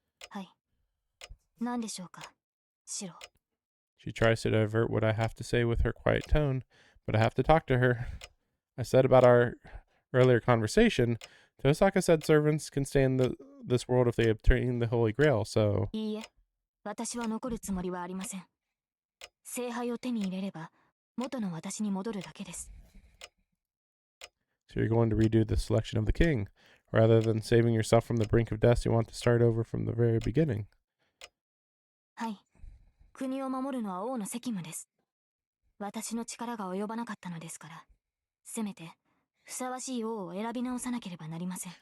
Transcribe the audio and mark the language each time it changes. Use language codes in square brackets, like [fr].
[ja] はい。何でしょうか、シロ。 [en] She tries to divert what I have to say with her quiet tone, but I have to talk to her. I said about our earlier conversation, Tosaka said servants can stay in this world if they obtain the Holy Grail, so... [ja] いいえ、私は残るつもりはありません。聖杯を手に入れれば、元の私に戻るだけです。 [en] So you're going to redo the selection of the king. Rather than saving yourself from the brink of death, you want to start over from the very beginning. [ja] はい。国を守るのは王の責務です。私の力が及ばなかったのですから、せめてふさわしい王を選び直さなければなりません。